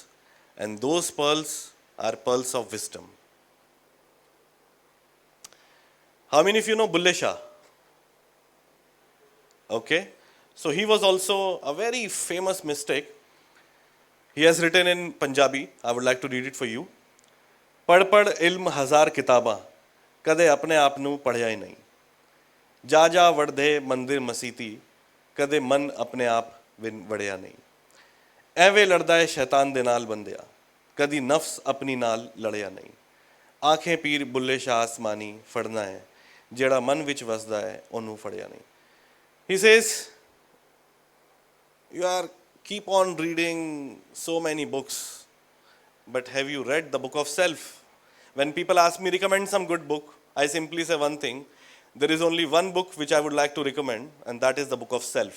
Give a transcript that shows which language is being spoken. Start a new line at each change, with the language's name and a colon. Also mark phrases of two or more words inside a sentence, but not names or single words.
English: And those pearls are pearls of wisdom. How many of you know Bulle Shah? Okay. So he was also a very famous mystic. He has written in Punjabi. I would like to read it for you.
Punjabi: ਪੜ੍ਹ ਪੜ੍ਹ ਇਲਮ ਹਜ਼ਾਰ ਕਿਤਾਬਾਂ ਕਦੇ ਆਪਣੇ ਆਪ ਨੂੰ ਪੜ੍ਹਿਆ ਹੀ ਨਹੀਂ ਜਾ ਜਾ ਵੜਦੇ ਮੰਦਰ ਮਸੀਤੀ ਕਦੇ ਮਨ ਆਪਣੇ ਆਪ ਵੜਿਆ ਨਹੀਂ ਐਵੇਂ ਲੜਦਾ ਹੈ ਸ਼ੈਤਾਨ ਦੇ ਨਾਲ ਬੰਦਿਆ ਕਦੀ ਨਫਸ ਆਪਣੀ ਨਾਲ ਲੜਿਆ ਨਹੀਂ ਆਂਖੇ ਪੀਰ ਬੁੱਲੇ ਸ਼ਾਹ ਆਸਮਾਨੀ ਫੜਨਾ ਹੈ ਜਿਹੜਾ ਮਨ ਵਿੱਚ ਵਸਦਾ ਹੈ ਉਹਨੂੰ ਫੜਿਆ ਨਹੀਂ
English: he says you are keep on reading so many books but have you read the book of self? When people ask me recommend some good book, I simply say one thing: there is only one book which I would like to recommend, and that is the book of self.